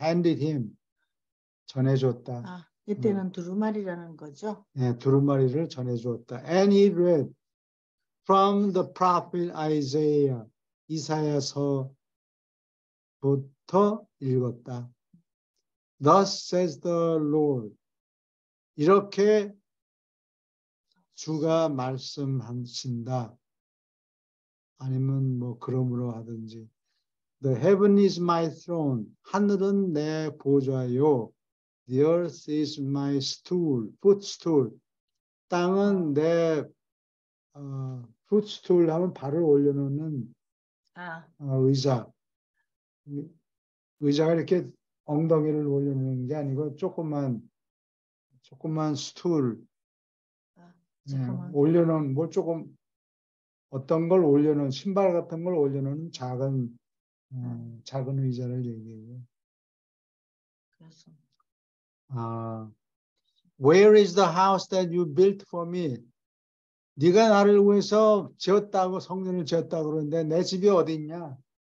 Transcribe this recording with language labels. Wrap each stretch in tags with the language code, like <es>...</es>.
<en>handed him</en> <ko>전해줬다. 이때는 두루마리라는 거죠? 네, 두루마리를 전해주었다.</ko> <en>And he read from the prophet Isaiah.</en> <ko>이사야서부터 읽었다.</ko> <en>Thus says the Lord.</en> <ko>이렇게 주가 말씀하신다. 아니면 뭐 그러므로 하든지.</ko> <en>The heaven is my throne.</en> <ko>하늘은 내 보좌요.</ko> <en>The earth is my stool, footstool.</en> <ko>땅은 내 footstool 하면 발을 올려놓는 의자. 의자가 이렇게 엉덩이를 올려놓는 게 아니고 조그만 스툴. 올려놓은 뭐 조금 어떤 걸 올려놓은 신발 같은 걸 올려놓은 작은 의자를 얘기해요. 그래서.</ko> <en>Where is the house that you built for me?</en> <ko>네가 나를 위해서 지었다고 성전을 지었다고 그러는데 내 집이 어디 있냐?</ko>